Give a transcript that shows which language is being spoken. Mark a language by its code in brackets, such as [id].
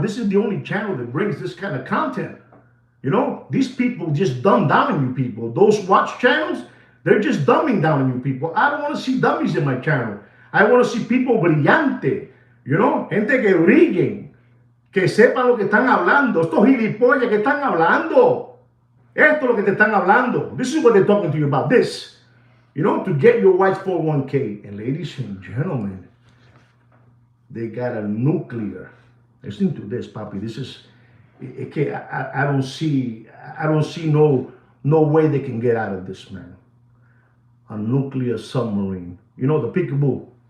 [en] This is the only channel that brings this kind of content. These people just dumb down on you people. Those watch channels, they're just dumbing down on you people. I don't want to see dummies in my channel. I want to see people brillante. [es] Gente que brillen. Que sepan lo que están hablando. Estos gilipollas que están hablando. Esto es lo que te están hablando. [en] This is what they're talking to you about. This. To get your wife's 401k. And ladies and gentlemen, they got a nuclear. Listen to this, papi. This is, I don't see no No way they can get out of this, man. A nuclear submarine. You know, the peekaboo.